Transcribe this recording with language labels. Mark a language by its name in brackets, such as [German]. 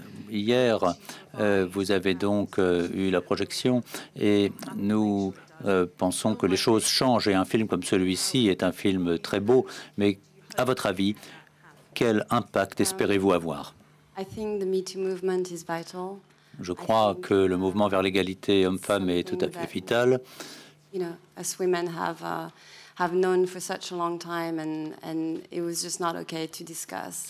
[French] Hier, vous avez donc eu la projection et nous pensons que les choses changent et un film comme celui-ci est un film très beau. Mais à votre avis, quel impact espérez-vous avoir? [English] I think the Me Too movement is vital. [French] Je crois que le mouvement vers l'égalité homme-femme est tout à fait vital. [English] You know, us women have known for such a long time, and it was just not okay to discuss.